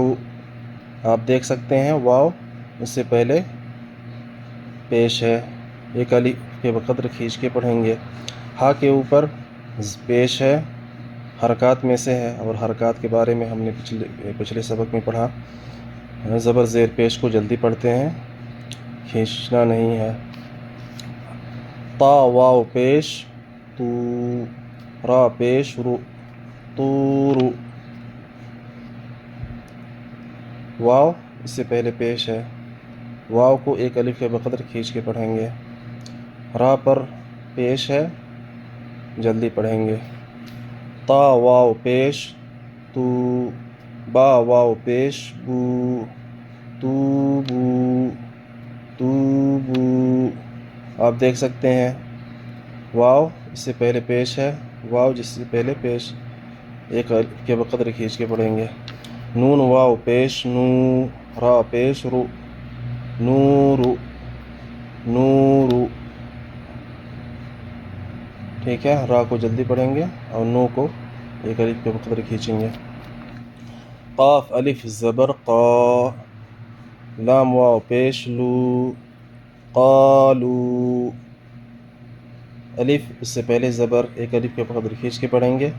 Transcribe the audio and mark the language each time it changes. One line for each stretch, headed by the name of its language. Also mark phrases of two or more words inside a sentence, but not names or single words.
Urdu: آپ دیکھ سکتے ہیں واو اس سے پہلے پیش ہے، ایک الف کے بقدر کھینچ کے پڑھیں گے۔ ہا کے اوپر پیش ہے، حرکات میں سے ہے، اور حرکات کے بارے میں ہم نے پچھلے سبق میں پڑھا۔ زبر زیر پیش کو جلدی پڑھتے ہیں، کھینچنا نہیں ہے۔ تا واو پیش تو، را پیش رو، طورو۔ واو اس سے پہلے پیش ہے، واو کو ایک الف کے بقدر کھینچ کے پڑھیں گے۔ را پر پیش ہے، جلدی پڑھیں گے۔ تا واو پیش تو، با واو پیش بو، تو بو، تو بو۔ آپ دیکھ سکتے ہیں واو اس سے پہلے پیش ہے، واو جس سے پہلے پیش ایک الف کے بقدر کھینچ کے پڑھیں گے۔ نون واو پیش نو، را پیش رو، نورو، نورو۔ ٹھیک ہے، را کو جلدی پڑھیں گے اور نو کو ایک الف کے بقدر کھینچیں گے۔ قاف الف زبر قا، لام واو پیش لو، قالو۔ الف اس سے پہلے زبر ایک الف کے بقدر کھینچ کے پڑھیں گے۔